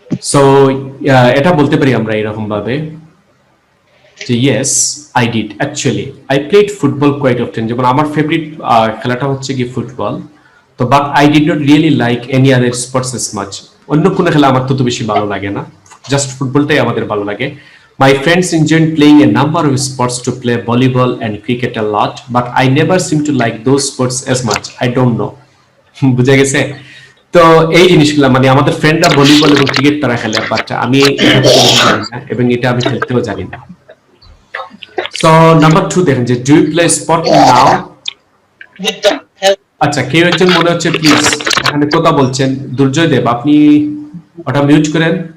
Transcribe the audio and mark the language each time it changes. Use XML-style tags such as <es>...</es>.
<bn>So এটা বলতে পারি আমরা এরকম ভাবে</bn> <en>yes I did actually I played football quite often</en> <bn>যেমন আমার ফেভারিট খেলাটা হচ্ছে কি ফুটবল তো</bn> <en>but I did not really like any other sports as much</en> <bn>অন্য কোনো খেলা আমার তত বেশি ভালো লাগে না জাস্ট ফুটবলটাই আমাদের ভালো লাগে</bn> <en>My friends enjoyed playing a number of sports to play volleyball and cricket a lot, but I never seem to like those sports as much. I don't know.</en> <bn>বুঝে গেছে? তো এই জিনিসগুলো মানে আমাদের ফ্রেন্ডরা ভলিবল এবং ক্রিকেট তারা খেলে, বাট আমি এটা জানি না এবং এটা আমি খেলতেও জানি না। সো নাম্বার 2 দেখেন যে</bn> <en>Do you play spot now.</en> <bn>আচ্ছা, কেউ একজন মনে হচ্ছে প্লিজ এখানে কথা বলছেন, দুর্জয় দেব আপনি ওটা মিউট করেন।</bn>